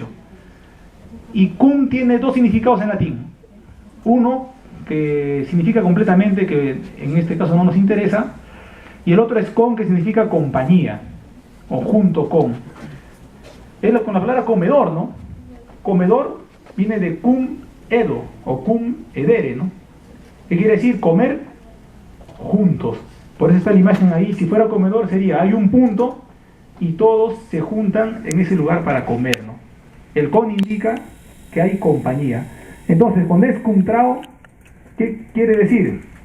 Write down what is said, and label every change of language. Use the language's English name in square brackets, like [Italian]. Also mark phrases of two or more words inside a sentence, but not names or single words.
[Spanish] Y cum tiene dos significados en latín. Uno, que significa completamente, que en este caso no nos interesa, y el otro es con, que significa compañía, o junto con. Es con la palabra comedor, ¿no? Comedor viene de [Latin] cum edo, [Spanish] o [Latin] cum edere, [Spanish] ¿no? ¿Qué quiere decir? Comer juntos. Por eso está la imagen ahí. Si fuera comedor sería, hay un punto y todos se juntan en ese lugar para comer, ¿no? El con indica que hay compañía. Entonces, cuando es [Latin] cum trao, [Spanish] ¿qué quiere decir?